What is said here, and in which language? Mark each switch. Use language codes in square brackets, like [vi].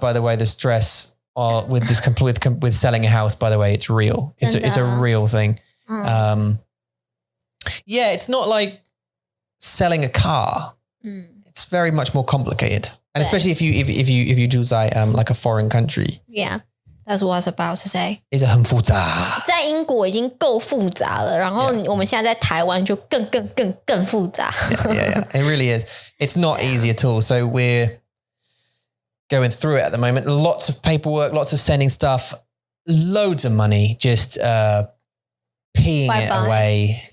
[en] By the way, the stress with this with selling a house. By the way, it's real. It's a real thing. Yeah, it's not like selling a car. It's very much more complicated, and especially if you do like a foreign country. Yeah, that's what I was about to say. [zh] 很复杂。在英国已经够复杂了，然后我们现在在台湾就更复杂。 [en] Yeah, it really is. It's not easy at all. So we're going through it at the moment. Lots of paperwork, lots of sending stuff, loads of money, just peeing it away.